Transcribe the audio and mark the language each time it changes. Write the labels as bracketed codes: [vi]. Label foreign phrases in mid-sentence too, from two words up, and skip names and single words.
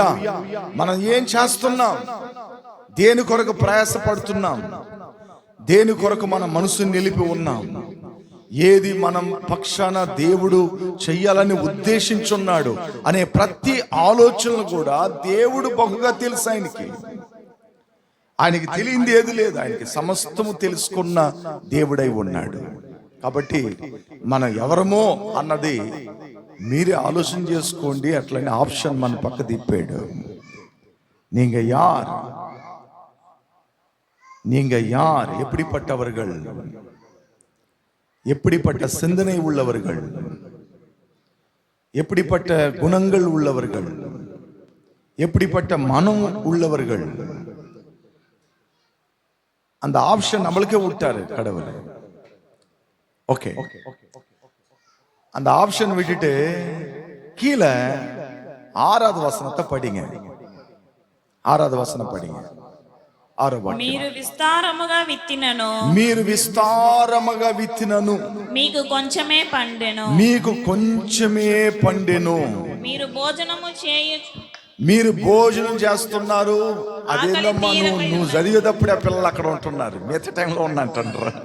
[te] మనం ఏం చేస్తున్నాం, దేని కొరకు ప్రయాసపడుతున్నాం, దేని కొరకు మన మనసుని నిలిపి ఉన్నాం, ఏది మనం పక్షాన దేవుడు చెయ్యాలని ఉద్దేశించున్నాడు అనే ప్రతి ఆలోచనలు కూడా దేవుడు బహుగా తెలుసు ఆయనకి. ఆయనకి తెలియంది ఏది లేదు, ఆయనకి సమస్తము తెలుసుకున్న దేవుడై ఉన్నాడు. కాబట్టి మనం ఎవరమో అన్నది మీరే ఆలోచన చేసుకోండి. అట్లనే ఆప్షన్ మన పక్క తిప్పాడు. [ta] நீங்க யார், நீங்க யார், எப்படிப்பட்டவர்கள், எப்படிப்பட்ட சிந்தனை உள்ளவர்கள், எப்படிப்பட்ட குணங்கள் உள்ளவர்கள், எப்படிப்பட்ட மனம் உள்ளவர்கள், அந்த ஆப்ஷன் நம்மளுக்கே விட்டாரு கடவுள். ஓகே, அந்த ஆப்ஷன் விட்டுட்டு கீழே 6வது வசனத்தை படிங்க. 6வது வசனம் படிங்க. [te] మీరు విస్తారముగా విత్తినను, మీరు విస్తారముగా విత్తినను, మీకు కొంచెమే పండెను, మీకు కొంచెమే పండెను. మీరు భోజనము చేయు, మీరు భోజనం చేస్తున్నారు. అదేందమ్మా, నువ్వు చదివేటప్పుడు ఆ పిల్లలు అక్కడ ఉంటున్నారు, మిగతా టైంలో ఉన్నంటారు.